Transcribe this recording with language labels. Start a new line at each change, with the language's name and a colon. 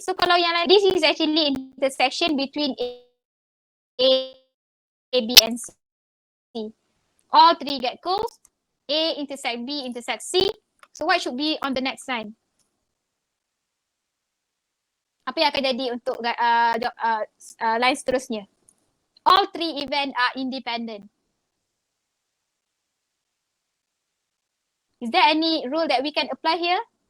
English: So
Malay: kalau yang lain,
English: this is actually intersection between A, B and C. All three get goals. A intersect B intersect C. So what should be on the next line?
Malay: Apa yang akan jadi untuk line seterusnya?
English: All three event are independent. Is there any rule that we can apply here?